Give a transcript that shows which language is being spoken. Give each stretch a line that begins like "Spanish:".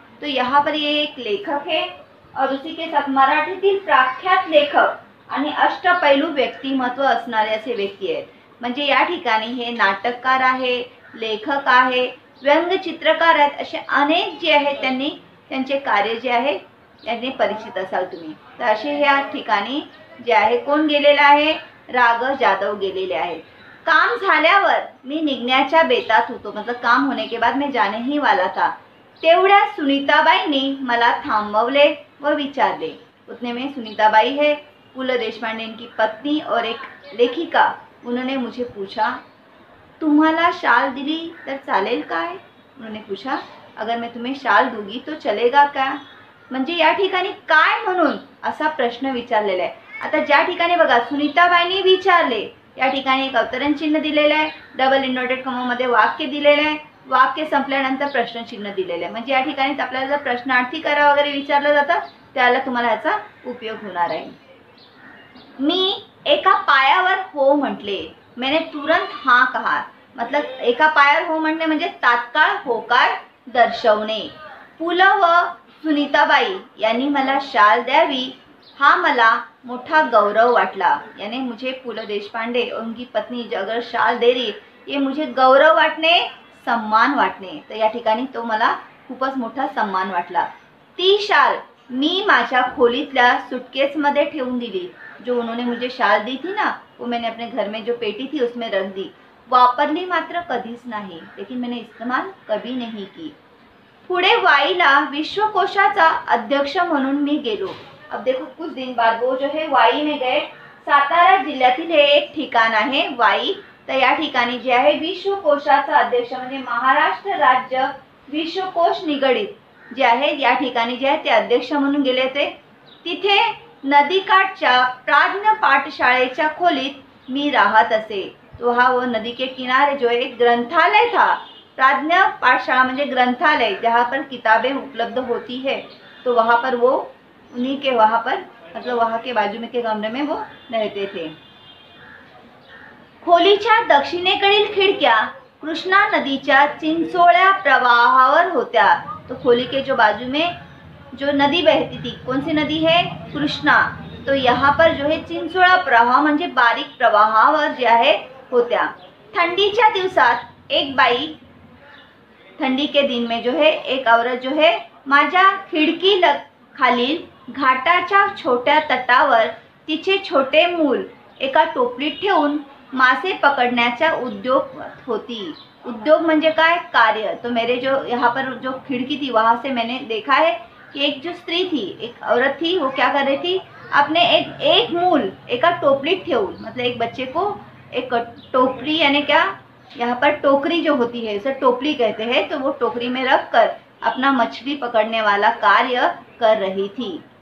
Hindi: तो यहाँ पर ये एक लेखक है और उसी के साथ
Marathi: मराठीतील प्रख्यात लेखक आणि अष्टपैलू व्यक्तिमत्व असणारे असे व्यक्ती आहेत. म्हणजे या ठिकाणी हे नाटककार आहे, लेखक आहे, व्यंगचित्रकार आहेत, असे अनेक जे आहेत त्यांनी त्यांचे कार्य जे आहे यांनी परिचित असाल तुम्ही. तर असे या ठिकाणी जे आहे कोण गेलेला आहे? राघव जाधव गेलेले आहेत. काम झाल्यावर मी निघण्याच्या बेतात होतो,
Hindi: मतलब काम होने के बाद मैं जाने ही वाला था.
Marathi: तेवढ्या सुनीताबाईंनी मला थांबवले व विचारले.
Hindi: उतने में सुनीताबाई है पु ल देशपांडे की पत्नी और एक लेखिका. उन्होंने मुझे पूछा,
Marathi: तुम्हाला शाल दिली तर चालेल काय?
Hindi: उन्होंने पूछा, अगर मैं तुम्हें शाल दूंगी तो चलेगा क्या?
Marathi: म्हणजे या ठिकाणी काय म्हणून असा प्रश्न विचारलेला आहे. आता ज्या ठिकाणी बघा सुनीताबाईंनी विचारले या ठिकाणी एक अवतरण चिन्ह दिलेलं आहे, डबल इन्व्हर्टेड कॉमामध्ये वाक्य दिलेलं आहे, वाक्य संपल्यानंतर प्रश्न चिन्ह दिलेलं आहे. म्हणजे या ठिकाणी आपल्याला जर प्रश्नार्थी करा वगैरे विचारलं जातं त्याला तुम्हाला ह्याचा उपयोग होणार आहे. मी एका पायावर हो म्हटले.
Hindi: मैंने तुरंत हाँ कहा.
Marathi: मतलब एका पायावर हो म्हणणे म्हणजे तात्काळ होकार दर्शवणे. पु ल व सुनीताबाई यांनी मला शाल द्यावी हा मला मोठा गौरव वाटला.
Hindi: यानी मुझे पु ल देशपांडे और उनकी पत्नी अगर शाल दे रही ये मुझे गौरव वाटणे, सम्मान वाटणे.
Marathi: तर या ठिकाणी तो मला खूपच मोठा सम्मान वाटला. ती शाल मी माझ्या खोलीतल्या सुटकेसमध्ये ठेवून दिली.
Hindi: जो उन्होंने मुझे शाल दी थी ना वो मैंने अपने घर में जो पेटी थी उसमें रख दी.
Marathi: वापरली मात्र कधीच नाही,
Hindi: लेकिन मैंने इस्तेमाल कभी नहीं की.
Marathi: पुढे वाईला विश्वकोशाचा अध्यक्ष म्हणून मी गेलो.
Hindi: अब देखो कुछ दिन बाद वो जो है वाई में गए.
Marathi: सातारा जिल्ह्यातील हे एक ठिकाण आहे वाई. तर या ठिकाणी जे आहे विश्वकोशाचा अध्यक्ष म्हणजे महाराष्ट्र राज्य विश्वकोश निगडित जे आहे या ठिकाणी जे आहे ते अध्यक्ष म्हणून गेले होते. तिथे नदीकाठच्या प्राज्ञ पाठशाळेच्या खोलीत मी राहत असे.
Hindi: तो हा वो नदी के किनारे जो एक ग्रंथालय था. प्राज्ञ पाठशाला म्हणजे ग्रंथालय जहाँ पर किताबें उपलब्ध होती है. तो वहाँ पर वो उन्हीं के वहाँ पर मतलब वहाँ के बाजू में के कमरे में वो रहते थे.
Marathi: खोलीच्या दक्षिणेकडील खिडक्या कृष्णा नदीच्या चिंचोळ्या प्रवाहावर होत्या.
Hindi: तो खोली के जो बाजू में जो नदी बहती थी, कौन सी नदी है? कृष्णा. तो यहाँ पर जो है
Marathi: चिंचोळा प्रवाह म्हणजे बारीक प्रवाहावर जे आहे होत्या. थंडीच्या दिवसात एक बाई,
Hindi: ठंडी के दिन में जो है
Marathi: एक औरत जो है माझ्या खिडकी खालील घाटाच्या छोट्या तटावर तिचे छोटे मूल एका टोपलीत ठेवून मासे पकडण्याचा उद्योग होती. उद्योग म्हणजे काय?
Hindi: कार्य. तो मेरे जो यहाँ पर जो खिड़की थी वहाँ से मैंने देखा है कि एक जो स्त्री थी, एक औरत थी, वो क्या कर रही थी, अपने
Marathi: एक मूल एका टोपलीत ठेवून,
Hindi: मतलब एक बच्चे को एक टोकरी यानी क्या, यहाँ पर टोकरी जो होती है उसे टोपली कहते हैं, तो वो टोकरी में रख कर अपना मछली पकड़ने वाला कार्य कर रही थी।